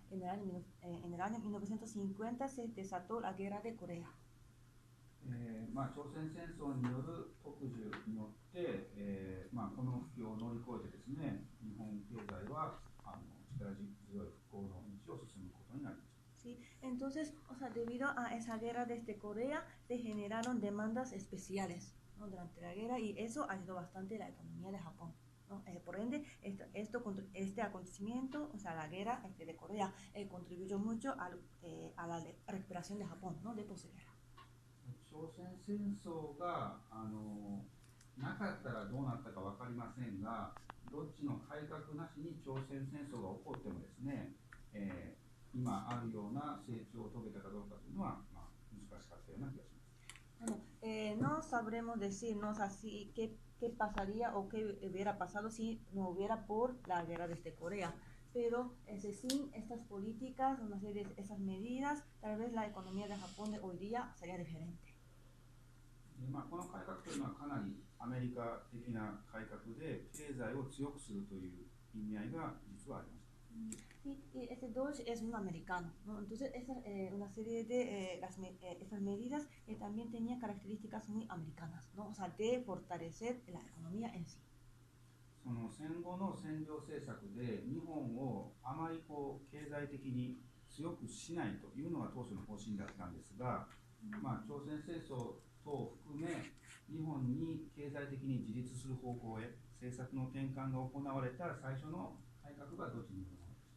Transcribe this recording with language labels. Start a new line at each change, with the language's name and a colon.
Spanish: En el año 1950 se desató la guerra de Corea.
Japanese: 朝鮮戦争による特需によって、この不況を乗り越えてですね、日本経済は力強い復興の道を進むことになりました。
Spanish: Sí, entonces, o sea, debido a esa guerra desde Corea, se generaron demandas especiales, ¿no? Durante la guerra, y eso ayudó bastante la economía de Japón, ¿no? Por ende, este acontecimiento, o sea, la guerra de Corea, contribuyó mucho a la recuperación de Japón, ¿no? De posguerra.
Japanese: 朝鮮戦争がなかったらどうなったか分かりませんが、どっちの改革なしに朝鮮戦争が起こってもですね、今あるような成長を遂げたかどうかというのは、難しかったような気がします。
Spanish: Bueno, no sabremos decir, ¿no? O sea, qué pasaría o qué hubiera pasado si no hubiera por la guerra desde Corea. Pero sin estas políticas, una serie de esas medidas, tal vez la economía de Japón de hoy día sería diferente.
Japanese: この改革というのはかなりアメリカ的な改革で経済を強くするという意味合いが実はありました。
Spanish: Sí, y Dodge es un americano, ¿no? Entonces una serie de esas medidas también tenían características muy americanas, ¿no? O sea, de fortalecer la economía en sí.
Japanese: その戦後の占領政策で日本をあまり経済的に強くしないというのが当初の方針だったんですが、朝鮮戦争等を含め日本に経済的に自立する方向へ政策の転換が行われた最初の改革がどっちにものです。